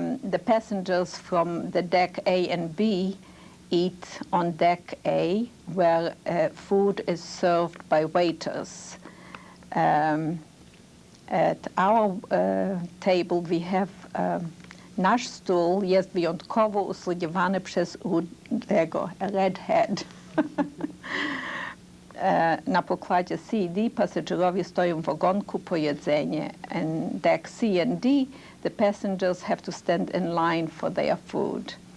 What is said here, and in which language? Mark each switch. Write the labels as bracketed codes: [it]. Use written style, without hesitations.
[en] The passengers from the deck A and B eat on deck A, where food is served by waiters. At our table we have [pl] nasz stół jest wyjątkowo usługiwany przez rudego, [en] a redhead. [pl] Na pokładzie C i D pasażerowie stoją w ogonku po jedzenie. [en] And deck C and D, the passengers have to stand in line for their food.